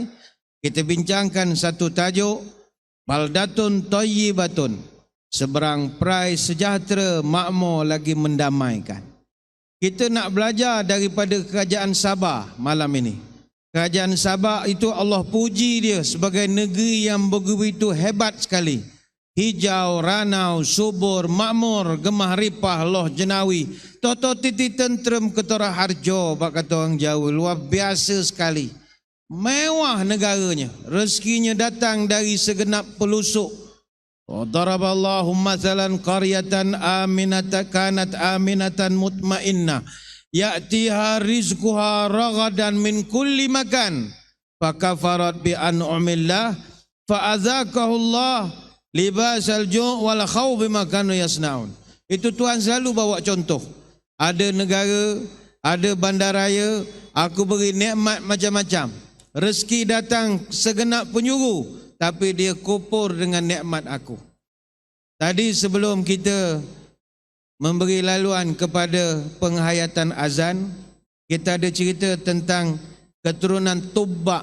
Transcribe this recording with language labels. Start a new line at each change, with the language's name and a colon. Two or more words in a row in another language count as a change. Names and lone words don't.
Malay: Kita bincangkan satu tajuk,
Arabic: بلدة طيبة,
Malay: Seberang Perai sejahtera, makmur lagi mendamaikan. Kita nak belajar daripada kerajaan Sabah malam ini. Kerajaan Sabah itu Allah puji dia sebagai negeri yang begitu hebat sekali. Hijau, ranau, subur, makmur,
Javanese: gemah ripah, loh jenawi, toto titi tentrem ketara harjo,
Malay: bak kata orang Jawa, luar biasa sekali. Mewah negaranya, rezekinya datang dari segenap pelosok.
Arabic: ضرب الله مثلا قرية آمنة كانت آمنة مطمئنة يأتيها رزقها رغدا من كل مكان فكفرت بأنعم الله فأذاقها الله لباس الجوع والخوف بما كانوا يصنعون.
Malay: Itu Tuhan selalu bawa contoh. Ada negara, ada bandaraya, aku beri nikmat macam-macam. Rezeki datang segenap penjuru, tapi dia kupur dengan nikmat aku. Tadi sebelum kita memberi laluan kepada penghayatan azan, kita ada cerita tentang keturunan Tubak.